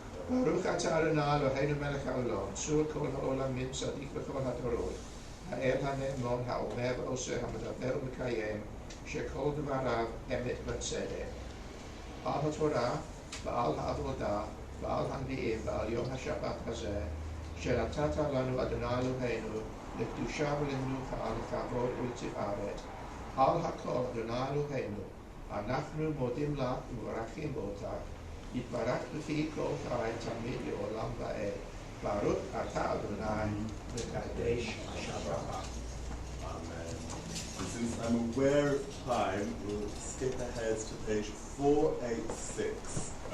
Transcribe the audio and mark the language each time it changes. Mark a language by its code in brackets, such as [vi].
[he] Baruch atah Adonai Eloheinu melech haolam, tzur kol haolam min tzadik v'kol hadorot, ha'el ha'ne'emon ha'omer v'oseh ha'medaber u'mekayem, shekol devarav emet v'tzedek. Al ha'torah v'al ha'avodah v'al ha'nevi'im v'al yom ha'shabbat hazeh, שנתת לנו אדוני אלוהינו לקדושה ולמנוחה לכבוד ולתפארת. על הכל אדוני אלוהינו, אנחנו מודים לך ומברכים אותך. יתברך לפי כל חי תמיד לעולם ועד. ברוך אתה אדוני מקדש השבחה. Amen. [en] And since I'm aware of time, we'll skip ahead to page 486.